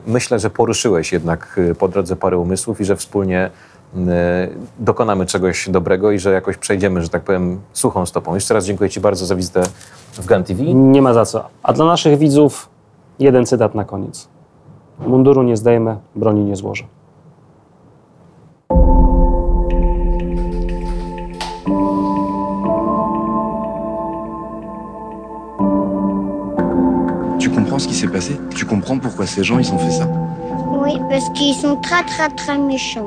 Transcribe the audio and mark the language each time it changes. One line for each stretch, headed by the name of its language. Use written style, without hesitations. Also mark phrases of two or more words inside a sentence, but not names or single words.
Polish: Myślę, że poruszyłeś jednak po drodze parę umysłów i że wspólnie dokonamy czegoś dobrego i że jakoś przejdziemy, że tak powiem, suchą stopą. Jeszcze raz dziękuję Ci bardzo za wizytę w GAN TV. Nie ma za co. A dla naszych widzów jeden cytat na koniec. Munduru nie zdejmę, broni nie złożę.
French: Tu comprends ce qui s'est passé? Tu comprends pourquoi ces gens ils ont fait ça? Oui, parce qu'ils sont très très très méchants.